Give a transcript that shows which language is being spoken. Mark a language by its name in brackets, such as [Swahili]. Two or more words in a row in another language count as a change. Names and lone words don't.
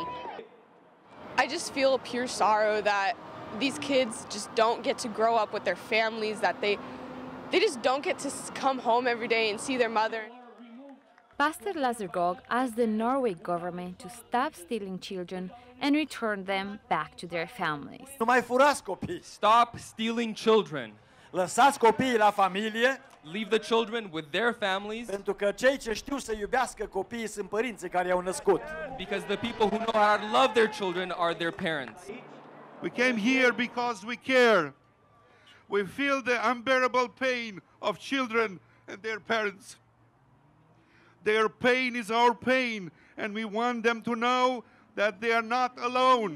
[English] I just feel pure sorrow that these kids just don't get to grow up with their families, that they just don't get to come home every day and see their mother. Pastor Lazargog asked the Norway government to stop stealing children and return them back to their families. [Romanian] Nu mai furați copii. [English] Stop stealing children. [Romanian] Lăsați copiii la familie. [English] Leave the children with their families. [Romanian] Pentru că cei ce știu să iubească copiii sunt părinții care i-au născut. [English] Because the people who know how to love their children are their parents. We came here because we care. We feel the unbearable pain of children and their parents. Their pain is our pain, and we want them to know that they are not alone.